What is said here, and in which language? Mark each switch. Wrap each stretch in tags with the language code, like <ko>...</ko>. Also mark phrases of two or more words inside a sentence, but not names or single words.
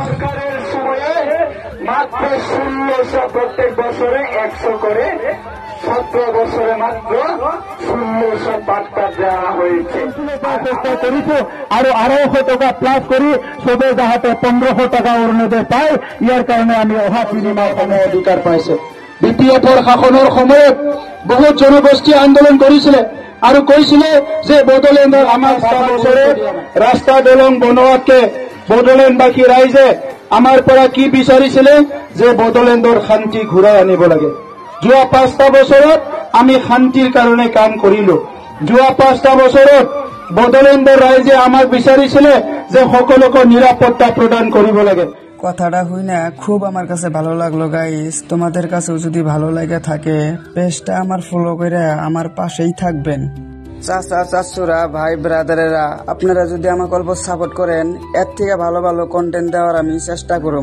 <bn>মাত্র 1600 প্রত্যেক বছরে 100 করে 17 বছরে মাত্র 1600 বার্তা দেওয়া হয়েছে। চেষ্টা করেছে আরো 250 টাকা প্লাস করি সবে যাহাতে 1500 টাকা অরুণোদয় পায়। ইয়ার কারণে আমি অহা বিনিময় সময় অধিকার পাইছে।</bn> <as>বিপিএফৰ শাসনৰ সময়ত বহুত জনগোষ্ঠী আন্দোলন কৰিছিলে আৰু কৈছিলে যে বড়োলেণ্ডৰ আমাৰ 5 বছৰে ৰাস্তা দলং বনোৱাতকে বড়োলেণ্ডবাসী ৰাইজে আমাৰ পৰা কি বিচাৰিছিলে যে বড়োলেণ্ডৰ শান্তি ঘূৰাই আনিব লাগে। যোৱা 5টা বছৰত আমি শান্তিৰ কাৰণে কাম কৰিলো। যোৱা 5টা বছৰত বড়োলেণ্ডৰ ৰাইজে আমাক বিচাৰিছিলে যে সকলোকে নিৰাপত্তা প্ৰদান কৰিব লাগে।</as> <bn>কথাটা হই না খুব আমার কাছে ভালো লাগলো গাইস। তোমাদের কাছেও যদি ভালো লাগে থাকে পেজটা আমার ফলো করে আমার পাশেই থাকবেন। চাচা চাচুরা ভাই ব্রাদারেরা আপনারা যদি আমাকে অল্প সাপোর্ট করেন এর থেকে ভালো ভালো কন্টেন্ট দেওয়ার আমি চেষ্টা করুম।</bn>